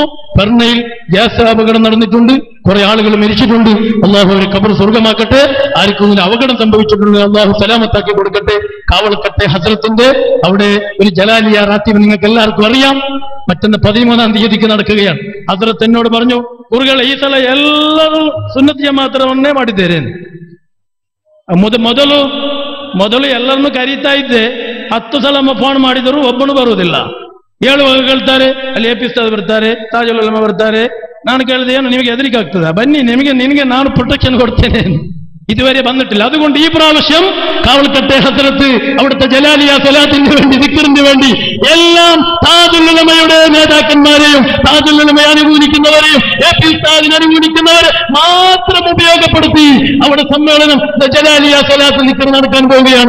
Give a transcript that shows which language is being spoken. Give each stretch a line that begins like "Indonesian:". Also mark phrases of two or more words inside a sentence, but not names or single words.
Malayalam: പെർണയിൽ ഗ്യാസ് അപകടം നടന്നിട്ടുണ്ട്, കുറെ ആളുകൾ മരിച്ചിട്ടുണ്ട്. അള്ളാഹു അവരെ ഖബർ സ്വർഗമാക്കട്ടെ. ആർക്കും അപകടം സംഭവിച്ചിട്ടുണ്ട്, അള്ളാഹു സലാമത്താക്കി കൊടുക്കട്ടെ. കാവളക്കട്ടെ ഹസ്രത്തിന്റെ അവിടെ ഒരു ജലാലിയ റാത്തീബ് നിങ്ങൾക്ക് എല്ലാവർക്കും അറിയാം. മറ്റൊന്ന് 13-ാം തീയതിക്ക് നടക്കുകയാണ്. ഹസ്രത്ത് എന്നോട് പറഞ്ഞു, കുറുകൾ
Kannada: ಈ ಸಲ ಎಲ್ಲರೂ ಸುನ್ನತ್ ಜಮಾತರವನ್ನೇ ಮಾಡಿದ್ದೇನೆ. ಮೊದಲು ಎಲ್ಲರನ್ನು ಕರೀತಾ ಇದ್ದೆ. 10 ಸಲ ಫೋನ್ ಮಾಡಿದರೂ ಒಬ್ಬನು ಬರುವುದಿಲ್ಲ. 7 ಹೇಳ್ತಾರೆ, ಅಲ್ಲಿ ಎ ಪಿ ಉಸ್ತಾದ್ ಬರ್ತಾರೆ, ತಾಜುಲ್ ಉಲಮಾ ಬರ್ತಾರೆ. ನಾನು ಕೇಳಿದೆ, ಏನು ನಿಮಗೆ ಹೆದರಿಕೆ ಆಗ್ತದ? ಬನ್ನಿ, ನಿನಗೆ ನಾನು ಪ್ರೊಟೆಕ್ಷನ್ ಕೊಡ್ತೇನೆ.
Malayalam: ഇതുവരെ വന്നിട്ടില്ല. അതുകൊണ്ട് ഈ പ്രാവശ്യം കാവൽക്കട്ടെ ഹസ്രത്ത് അവിടുത്തെ ജലാലിയ സ്വലാത്തിന് വേണ്ടി, ദിക്റിന് വേണ്ടി എല്ലാം താജുൽ ഉലമയുടെ നേതാക്കന്മാരെയും താജുൽ ഉലമയെ അനുകൂലിക്കുന്നവരെയും എ പി ഉസ്താദിനെ അനുകൂലിക്കുന്നവരെ മാത്രം ഉപയോഗപ്പെടുത്തി അവിടെ സമ്മേളനം ജലാലിയ സ്വലാത്ത് ദിക്ർ നടക്കാൻ പോവുകയാണ്.